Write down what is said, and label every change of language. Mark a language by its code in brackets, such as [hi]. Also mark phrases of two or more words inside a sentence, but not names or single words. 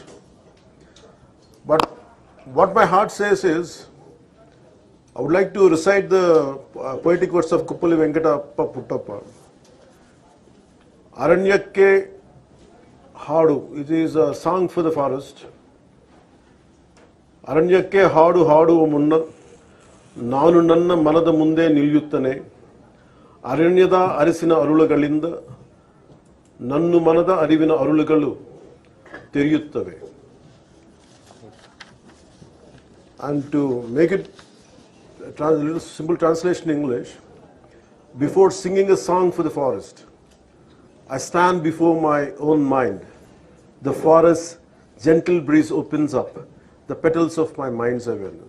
[en] But what my heart says is, I would like to recite the poetic words of Kuppali Venkatappa Puttappa. Aranyakke Hadu, it is a song for the forest. [kn] ಅರಣ್ಯಕ್ಕೆ ಹಾಡು ಹಾಡು ಮುನ್ನ, ನಾನು ನನ್ನ ಮನದ ಮುಂದೆ ನಿಲ್ಲುತ್ತಾನೆ, ಅರಣ್ಯದ ಅರಿಸಿನ ಅರುಳಗಳಿಂದ, ನನ್ನ ಮನದ ಅರಿವಿನ ಅರುಳಗಳು, ತಿರಿಯುತ್ತವೆ. [en] And to make it a little simple translation in English, before singing a song for the forest, I stand before my own mind. The forest's gentle breeze opens up the petals of my mind's awareness.